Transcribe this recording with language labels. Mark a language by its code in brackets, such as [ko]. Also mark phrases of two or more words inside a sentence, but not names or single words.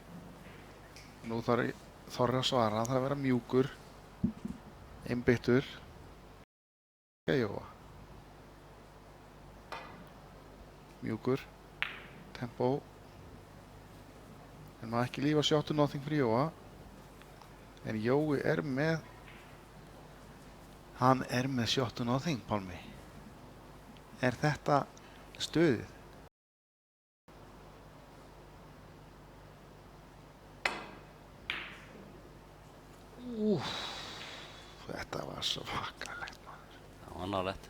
[is] Nú þarf Þorri að svara. Hann þarf að vera mjúkur. Einbeittur. Jóa. Mjúkur. Tempo. En maður ekki lífa [en] shot to nothing [is] fyrir Jóa. En Jói er með hann er með [en] shot to nothing, [is] Pálmi. Er þetta stuðið? Þetta var svakalegt, maður. Það var nálægt.